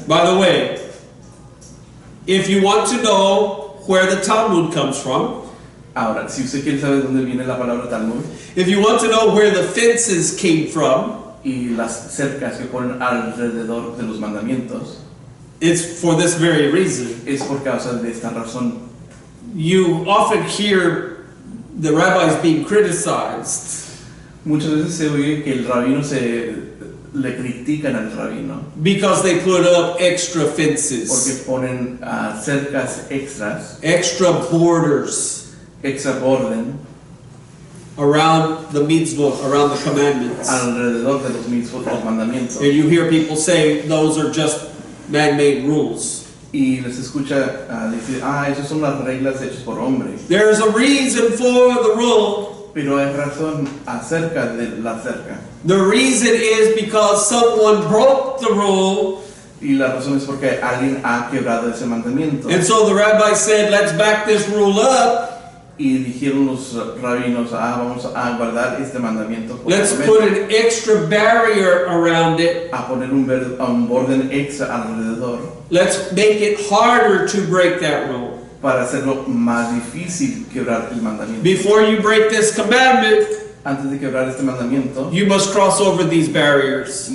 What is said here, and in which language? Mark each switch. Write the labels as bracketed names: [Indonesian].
[English] By the way, if you want to know where the Talmud comes from, [Spanish] Ahora, si usted quiere saber dónde viene la palabra Talmud [English] if you want to know where the fences came from, [Spanish] y las cercas que ponen alrededor de los mandamientos, [English] it's for this very reason. [Spanish] es por causa de esta razón. [English] You often hear the rabbis being criticized [Spanish] Muchas veces se oye que el rabino le critican al rabino [English] because they put up extra [Spanish] porque [English] fences, [Spanish] ponen cercas extras, [English] extra borders [Spanish] extra borden [English] around the mitzvot, around the commandments. [Spanish] alrededor de los mismos los mandamientos. [English] And you hear people say those are just man-made rules. [Spanish] Y les escucha decir, esas son las reglas hechas por hombres. [English] There's a reason for the rule. [Spanish] Pero hay razón acerca de la cerca. [English] The reason is because someone broke the rule, [Spanish] Y la razón es porque alguien ha quebrado ese mandamiento. [English] and so the rabbi said, let's back this rule up. [Spanish] Y dijeron los rabinos, vamos a guardar este mandamiento. [English] Let's put an extra barrier around it. [Spanish] A poner un borden extra alrededor [English] Let's make it harder to break that rule. [Spanish] para hacerlo más difícil quebrar el mandamiento. [English] Before you break this commandment, [Spanish] Antes de quebrar este mandamiento, [English] you must cross over these barriers.